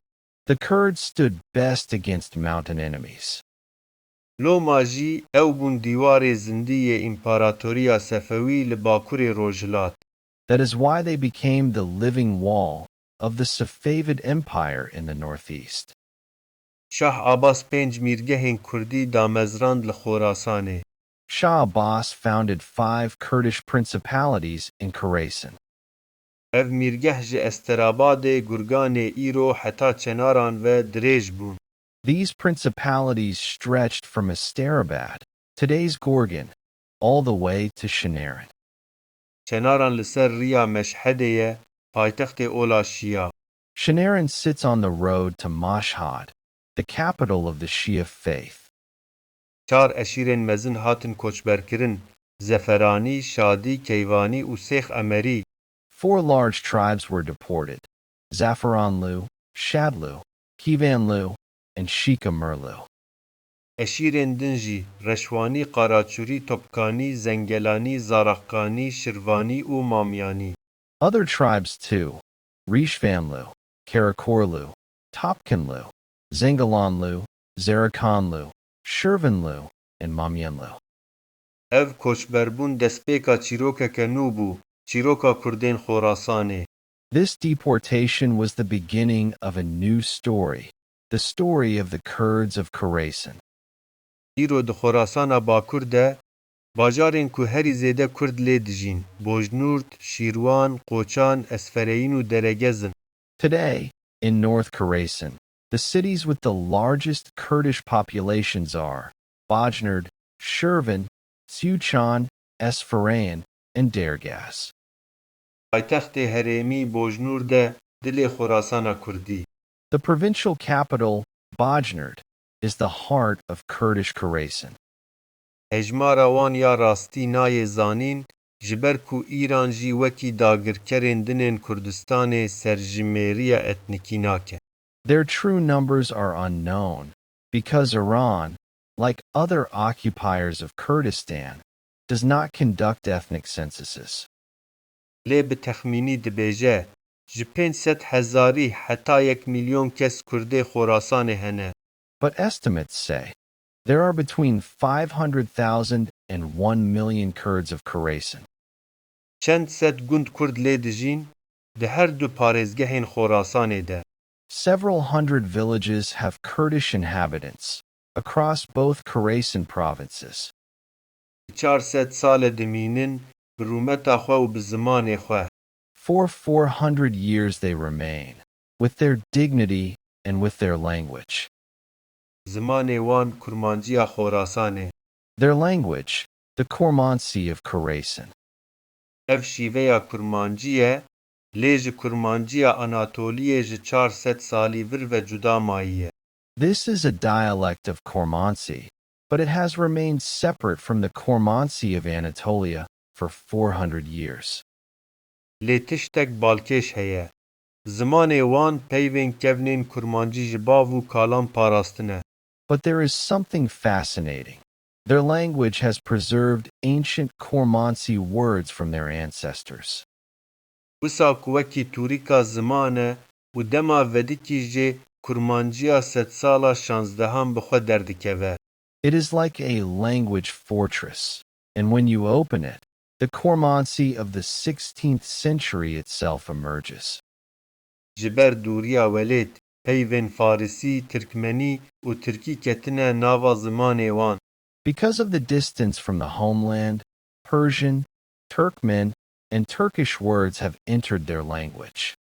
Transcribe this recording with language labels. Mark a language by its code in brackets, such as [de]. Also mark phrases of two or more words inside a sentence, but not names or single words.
[en] The Kurds stood best against mountain enemies. [ku] Loma jî ew bûn dîwarê zindî yê împaratoriya Sefewî li bakurê rojhilat. [en] That is why they became the living wall of the Safavid Empire in the northeast. [ku] Şah Abbas pênc mîrgehên Kurdî damezrand li Khorasanê. [en] Shah Abbas founded 5 Kurdish principalities in Khorasan. [ku] Ev mîrgeh ji Esterabadê, Gurganê, îro heta Çenaran ve dirêj bûn. [en] These principalities stretched from Asterabad, today's Gorgan, all the way to Şenaran. [ku] Çenaran li ser rîya Meşhedê ye, paytextê ola Şia. [en] Şenaran sits on the road to Mashhad, the capital of the Shia faith. [ku] Çar eşîrên mezin hatin koçberkirin, Zeferanî, Şadî, Keyvanî û Sêx Emerî. [en] 4 large tribes were deported: Zafaranlu, Shadlu, Kivanlu, and Shikamerlu. [ku] Eşîrên din jî Reşwanî, Qaraçûrî, Topkanî, Zengelanî, Zaraxkanî, Şirvanî û Mamyanî. [en] Other tribes too: Rishvanlu, Karakorlu, Topkanlu, Zengalanlu, Zarakanlu, Shirvanlu, and Mamyanlu. [ku] Ev koçberbûn destpêka Çîrokeke nû bû, Çîroka Kurdên Xorasanê. [en] This deportation was the beginning of a new story, the story of the Kurds of Khorasan. [ku] îro di Xorasana Bakur de bajarên ku herî zêde Kurd lê dijîn, Bojnurd, Şîrwan, Quchan, Esfereyîn û Deregez in. [en] Today, in North Khorasan, the cities with the largest Kurdish populations are Bojnurd, Shirvan, Quchan, Esfereyîn, and Dergaz. [ku] Paytextê herêmî Bojnurd e dilê Xorasana Kurdî. [en] The provincial capital, Bojnurd, is the heart of Kurdish Khorasan. [ku] Hejmara wan ya rastî nayê zanîn, ji ber ku îran jî wekî dagirkerên dinên Kurdistanê serjimêriya etnîkî nake. [en] Their true numbers are unknown because Iran, like other occupiers of Kurdistan, does not conduct ethnic censuses. [ku] Lê bi texmînî dibêje, ji 500,000 heta 1 milyon kes Kurdê Xorasanê hene. [en] But estimates say there are between 500,000 and 1 million Kurds of Khorasan. [ku] Çend sed gund Kurd lê dijîn, di her du parêzgehên Xorasanê de. [en] Several hundred villages have Kurdish inhabitants across both Khorasan provinces. [ku] 400 sal e dimînin, bi rûmeta xwe û bi zimanê xwe. [en] For 400 years they remain, with their dignity and with their language. [ku] Zimanê wan Kurmancîya Xorasanê. [en] Their language, the Kurmancî of Khorasan. [ku] Ev şîveya Kurmancî ye, lê ji Kurmancîya Anatoliyê ji 400 salî vir ve cuda mayiye. [en] This is a dialect of Kurmancî, but it has remained separate from the Kurmancî of Anatolia for 400 years. [ku] Lê tiştek balkêş heye. Zimanê wan peyvên kevnên Kurmancî ji bav û kalan parastine. [en] But there is something fascinating. Their language has preserved ancient Kurmancî words from their ancestors. [ku] Wisa ku wekî tûrîka ziman e û dema vedikî jê Kurmancîya sedsala 16 bi xwe derdikeve. [en] It is like a language fortress, and when you open it, the Kurmancî of the 16th century itself emerges. [ku] Ji ber dûriya welêt, peyvên Farisî, Tirkmenî û Tirkî ketine nava zimanê wan. [en] Because of the distance from the homeland, Persian, Turkmen, and Turkish words have entered their language.